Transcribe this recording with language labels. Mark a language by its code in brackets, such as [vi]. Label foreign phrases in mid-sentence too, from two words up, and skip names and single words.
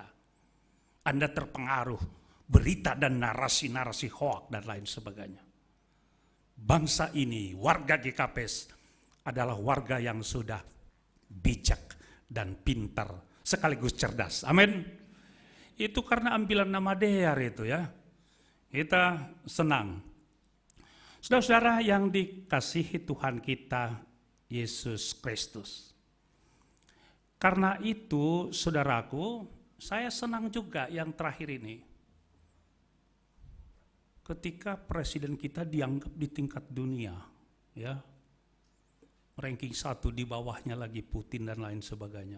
[id] Anda terpengaruh berita dan narasi-narasi hoak dan lain sebagainya. Bangsa ini, warga GKPS adalah warga yang sudah bijak dan pintar sekaligus cerdas. Amin. Itu karena ambilan nama Dear itu ya. Kita senang. Saudara-saudara yang dikasihi Tuhan kita Yesus Kristus. Karena itu saudaraku, saya senang juga yang terakhir ini. Ketika presiden kita dianggap di tingkat dunia, ya, ranking 1 di bawahnya lagi Putin dan lain sebagainya.